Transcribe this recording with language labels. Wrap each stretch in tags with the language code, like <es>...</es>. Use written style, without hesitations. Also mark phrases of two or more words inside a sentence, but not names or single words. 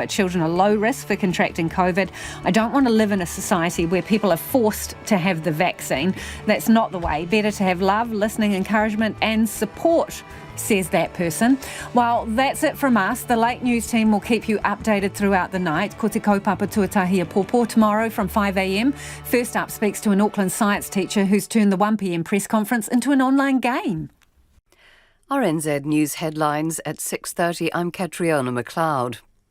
<en>Children are low risk for contracting COVID. I don't want to live in a society where people are forced to have the vaccine. That's not the way. Better to have love, listening, encouragement and support, says that person. Well, that's it from us. The Late News team will keep you updated throughout the night.</en> <mi>Ko te kaupapa tuatahi a pōpō</mi> <en>tomorrow from 5 a.m. First up speaks to an Auckland science teacher who's turned the 1 p.m. press conference into an online game. RNZ News headlines at 6:30. I'm Catriona McLeod.</en>